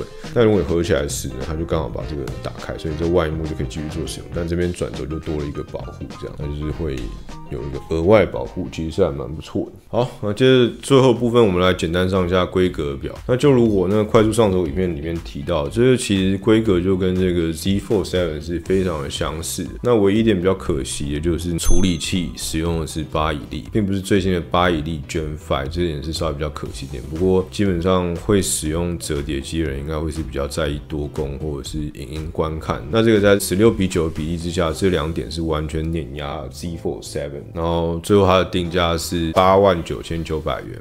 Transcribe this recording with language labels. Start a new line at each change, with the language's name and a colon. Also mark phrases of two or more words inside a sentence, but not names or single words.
Chinese: 但如果你合起來時呢，它就剛好把這個打開，所以這個外螢幕就可以繼續做使用。但這邊轉軸就多了一個保護，這樣它就是會有一個額外保護，其實是還蠻不錯的。好，那接着最後部分，我們來簡單上一下規格表。那就如我那個快速上手影片裡面提到，這個其實規格就跟這個 Z Fold 7 是非常的相似的。那唯一一點比較可惜的就是處理器使用的是8以立，並不是最新的8以立 Gen 5，這點是稍微比較可惜一點。不過基本上會使用折疊機的人，應該會是比較在意多工或者是影音觀看。那這個在16:9的比例之下，這兩點是完全碾壓 Z Fold 7。然後最後它的定價是89900元。